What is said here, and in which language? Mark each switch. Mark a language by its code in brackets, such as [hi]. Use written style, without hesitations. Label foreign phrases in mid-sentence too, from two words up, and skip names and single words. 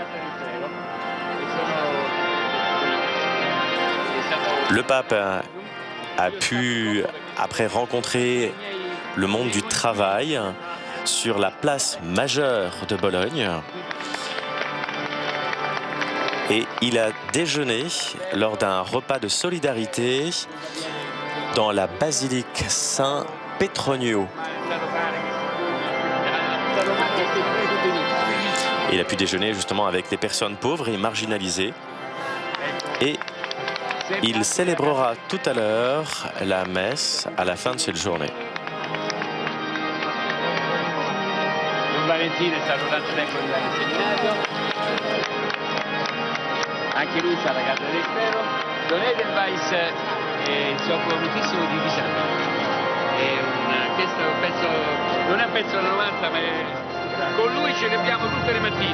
[fr] Le pape a pu, après rencontrer le monde du travail sur la place majeure de Bologne, et il a déjeuné lors d'un repas de solidarité dans la basilique Saint-Petronio. Il a pu déjeuner justement avec des personnes pauvres et marginalisées. Et il célébrera tout à l'heure la messe à la fin de cette journée. [it] Valentino è stato tanto tempo in seminario, anche lui sta alla casa dell'Espero. Don Edelweiss si occupa moltissimo di disabili, questo è un pezzo, non è un pezzo da 90, ma con lui celebriamo tutte le mattine.